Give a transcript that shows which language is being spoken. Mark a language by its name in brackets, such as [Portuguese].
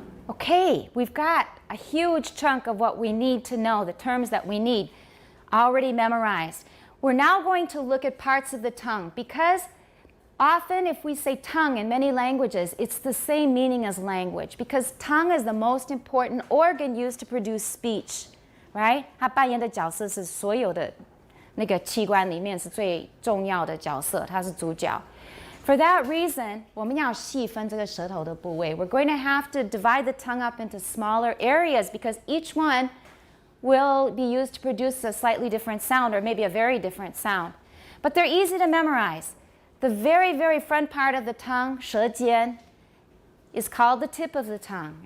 [English] Okay, we've got a huge chunk of what we need to know, the terms that we need, already memorized. We're now going to look at parts of the tongue because often if we say tongue in many languages, it's the same meaning as language because tongue is the most important organ used to produce speech, right? [Chinese] 它扮演的角色是所有的那个器官里面是最重要的角色，它是主角。 [English] For that reason, [Chinese] 我们要细分这个舌头的部位. [English] We're going to have to divide the tongue up into smaller areas because each one will be used to produce a slightly different sound or maybe a very different sound. But they're easy to memorize. The very, very front part of the tongue, 舌尖, is called the tip of the tongue.